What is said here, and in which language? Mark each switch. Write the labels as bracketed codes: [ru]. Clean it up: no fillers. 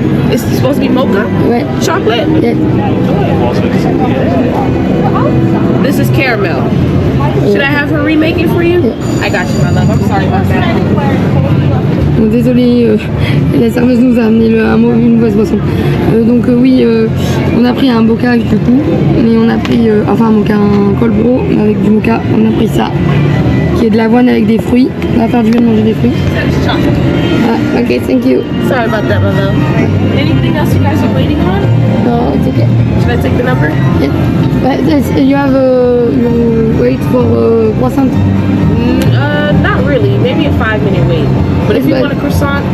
[en] It's supposed to be mocha? [fr] Ouais. [en] Chocolate? Yeah. This is caramel. Should I have her remake it for you? Yeah. I got you, my love. I'm sorry about that. [fr] Donc, désolé, la serveuse nous a amené une mauvaise boisson. Oui, on a pris un mocha du coup, mais on a pris un colbro avec du mocha. On a pris ça, qui est de l'avoine avec des fruits. On va faire du bien de manger des fruits. [en] Ah, ok, thank you. Sorry about that, my love. Anything else you guys are waiting on? No, it's okay. Should I take the number? Yeah. You have you wait for croissant? Not really. Maybe a 5-minute wait. But if you want a croissant...